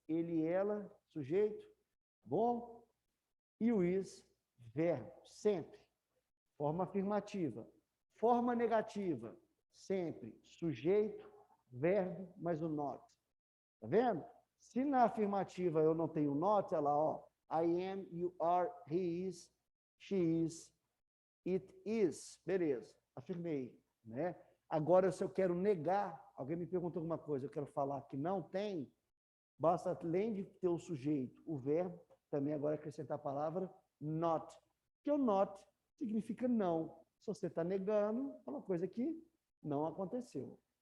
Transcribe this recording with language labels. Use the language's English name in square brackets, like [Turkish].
[Portuguese] Ele, ela, sujeito. Bom? E o is, verbo. Sempre. Forma afirmativa. Forma negativa. Sempre. Sujeito, verbo, mais o not. Tá vendo? Se na afirmativa eu não tenho not, olha lá, ó. [English] I am, you are, he is, she is, it is. [Portuguese] Beleza, afirmei, né? Agora, se eu quero negar, alguém me perguntou alguma coisa, eu quero falar que não tem, basta, além de ter o sujeito, o verbo, também agora acrescentar a palavra not. Porque o not significa não. Se você está negando, é uma coisa que não aconteceu.